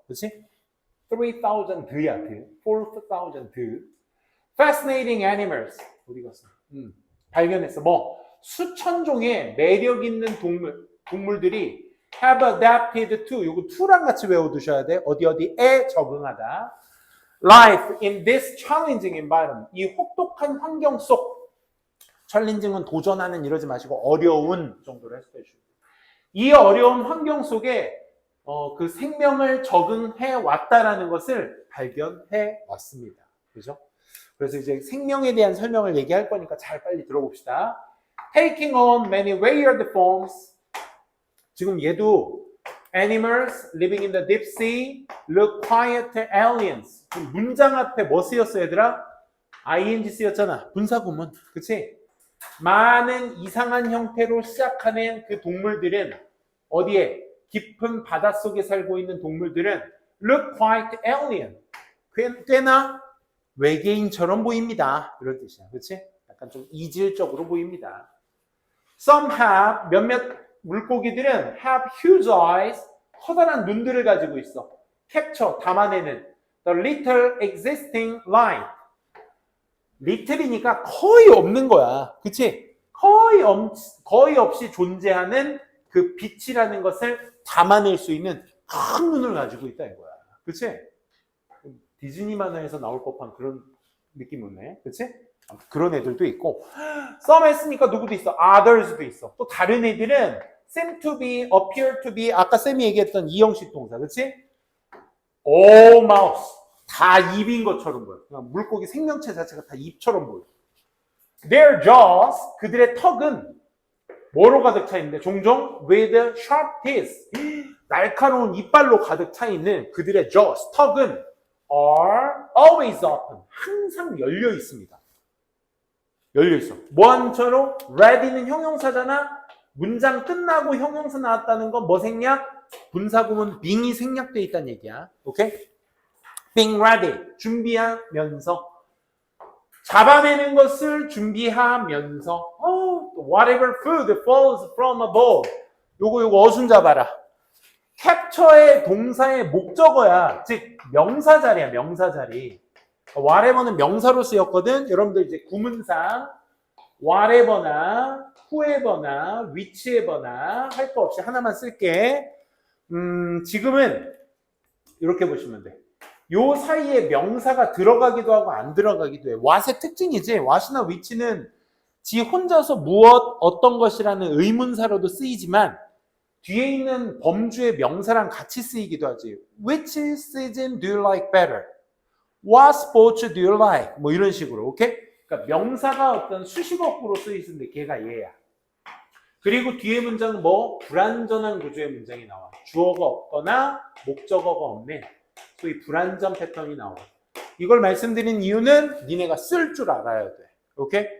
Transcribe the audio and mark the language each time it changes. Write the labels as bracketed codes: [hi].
[ko] 그렇지? 3,000야. 4,000. [en] fascinating animals. [ko] 어디 갔어? 발견했어. 뭐 수천 종의 매력 있는 동물들이 [en] have adapted to, [ko] 요거 to랑 같이 외워두셔야 돼. 어디에 적응하다. [en] life in this challenging environment. [ko] 이 혹독한 환경 속, 챌린징은 도전하는 이러지 마시고 어려운 정도로 해석해 주시고, 이 어려운 환경 속에 그 생명을 적응해 왔다라는 것을 발견해 왔습니다. 그죠? 그래서 이제 생명에 대한 설명을 얘기할 거니까 잘 빨리 들어봅시다. [en] Taking on many weird forms. [ko] 지금 얘도 [en] animals living in the deep sea look quiet aliens. [ko] 문장 앞에 뭐 쓰였어 얘들아? ing 쓰였잖아. 분사구문. 그치? 많은 이상한 형태로 시작하는 그 동물들은 어디에? 깊은 바닷속에 살고 있는 동물들은 [en] look quite alien. [ko] 꽤나 외계인처럼 보입니다. 이런 뜻이야. 그치? 약간 좀 이질적으로 보입니다. [en] Some have, [ko] 몇몇 물고기들은 [en] have huge eyes, [ko] 커다란 눈들을 가지고 있어. [en] capture, [ko] 담아내는 [en] the little existing light. [ko] little이니까 거의 없는 거야. 그치? 거의 없이 존재하는 그 빛이라는 것을 담아낼 수 있는 큰 눈을 가지고 있다 이거야. 그치? 디즈니 만화에서 나올 법한 그런 느낌 없네. 그치? 그런 애들도 있고. some 했으니까 누구도 있어? others도 있어. 또 다른 애들은 [en] seem to be, appear to be, [ko] 아까 쌤이 얘기했던 이형식 동사. 그치? [en] all mouth. [ko] 다 입인 것처럼 보여. 물고기 생명체 자체가 다 입처럼 보여. [en] Their jaws, [ko] 그들의 턱은 뭐로 가득 차 있는데? 종종 [en] with sharp teeth, [ko] 날카로운 이빨로 가득 차 있는 그들의 jaws, 턱은 [en] are always open, [ko] 항상 열려 있습니다. 열려 있어. 뭐한처럼? ready는 형용사잖아. 문장 끝나고 형용사 나왔다는 건 뭐 생략? 분사구문 being이 생략돼 있다는 얘기야. 오케이? [en] being ready, [ko] 준비하면서. 잡아내는 것을 준비하면서. [en] whatever food falls from above. [ko] 요거 어순 잡아라. capture의 동사의 목적어야. 즉 명사자리야. 명사자리. whatever는 명사로 쓰였거든. 여러분들 이제 구문상 whatever나 whoever나 whichever나 할 거 없이 하나만 쓸게. 지금은 이렇게 보시면 돼. 요 사이에 명사가 들어가기도 하고 안 들어가기도 해. what의 특징이지. what이나 which는 지 혼자서 무엇, 어떤 것이라는 의문사로도 쓰이지만 뒤에 있는 범주의 명사랑 같이 쓰이기도 하지. [en] Which season do you like better? What sports do you like? [ko] 뭐 이런 식으로. 오케이? 그러니까 명사가 어떤 수식어구로 쓰이는데 걔가 얘야. 그리고 뒤에 문장은 뭐? 불완전한 구조의 문장이 나와. 주어가 없거나 목적어가 없는 소위 불완전 패턴이 나와. 이걸 말씀드린 이유는 니네가 쓸 줄 알아야 돼. 오케이?